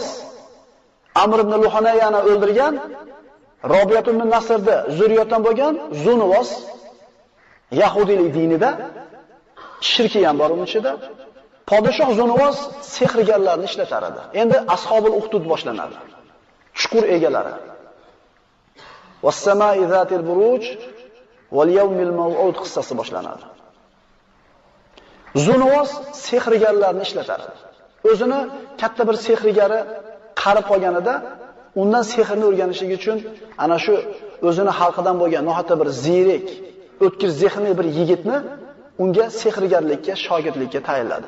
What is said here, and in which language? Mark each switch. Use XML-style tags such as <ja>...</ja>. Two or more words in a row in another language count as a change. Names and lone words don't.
<uz>Amr ibn Luhanayani o'ldirgan, Robiyat ibn Nasrda zurriyatdan bo'lgan Zunuvos Yahudiylik dinida shirki ham bor uning ichida. Podshoh Zunuvos sehrgarlarni ishlatar edi. Endi</uz> <ar>ashobul uhdud</ar> <uz>boshlanadi. Chuqur egalari.</uz> <ar>Was-samai zatil buruj wal yawmil maw'ud</ar> <uz>qissasi boshlanadi. Zunuvos sehrgarlarni ishlatar edi. O'zini katta bir sehrgari qarib qolganida, undan sehrni o'rganishligi uchun ana shu o'zini xalqidan bo'lgan nohata bir zirik, o'tkir zehnli bir yigitni unga sehrgarlikka, shogirdlikka tayinladi.</uz>